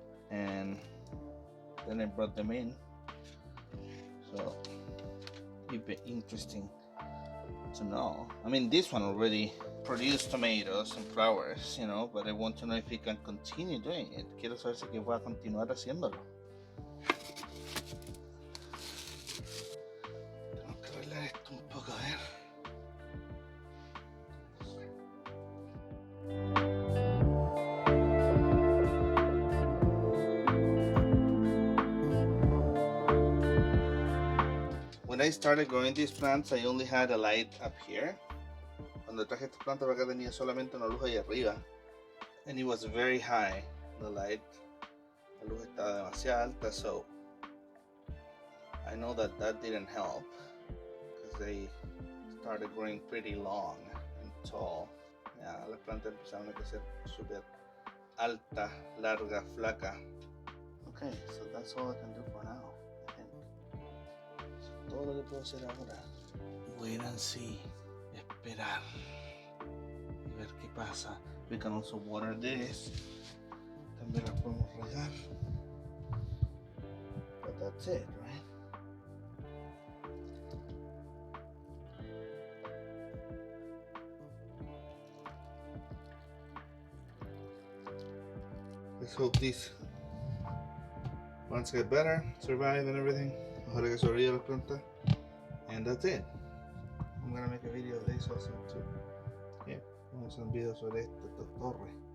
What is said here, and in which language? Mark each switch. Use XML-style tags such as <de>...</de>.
<en>And then I brought them in. So it'd be interesting to know. I mean, this one already produced tomatoes and flowers, you know, but I want to know if he can continue doing it.</en> <es>Quiero saber si que va a continuar haciéndolo. Tengo que arreglar esto un poco, a ver.</es> <en>When I started growing these plants, I only had a light up here.</en> <es>Cuando traje estas plantas para acá tenía solamente una luz ahí arriba.</es> <en>And it was very high, the light.</en> <es>La luz estaba demasiado alta,</es> <en>so I know that didn't help because they started growing pretty long and tall.</en> <es>Ya, las plantas empezaron a crecer súper alta, larga, flaca.</es> <en>Okay, so that's all I can do for now, I think.</en> <es>So, todo lo que puedo hacer ahora,</es> <en>wait and see,</en> <es>esperar y ver qué pasa.</es> <en>We can also water this.</en> <es>También las podemos regar.</es> <en>But that's it, right? Let's hope these plants get better, survive and everything.</en> <es>Ojalá que sobreviva las plantas.</es> <en>And that's it. I'm gonna make a video of this also too.</en> <es>Yeah, vamos a hacer un video sobre esta torre.</es>